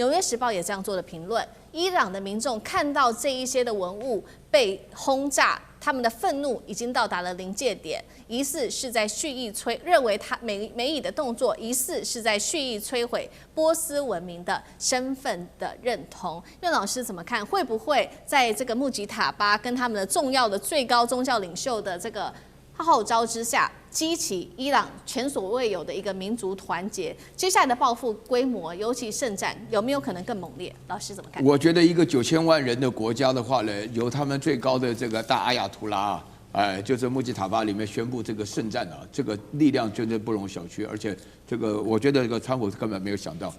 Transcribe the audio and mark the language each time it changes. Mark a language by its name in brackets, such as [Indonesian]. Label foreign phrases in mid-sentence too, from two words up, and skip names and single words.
[Chinese] 紐約時報也這樣做的評論。伊朗的民眾看到這一些的文物被轟炸，他們的憤怒已經到達了臨界點，疑似是在蓄意認為他美以的動作疑似是在蓄意摧毀波斯文明的身份的認同。苑老師怎麼看？會不會在這個穆吉塔巴跟他們的重要的最高宗教領袖的這個號召之下，激起伊朗前所未有的一個民族團結？接下來的報復規模，尤其聖戰，有沒有可能更猛烈？老師怎麼看？我覺得一個9000萬人的國家的話呢，由他們最高的這個大阿亞圖拉啊，就是穆吉塔巴裡面宣布這個聖戰啊，這個力量真的不容小覷，而且這個我覺得這個川普根本沒有想到。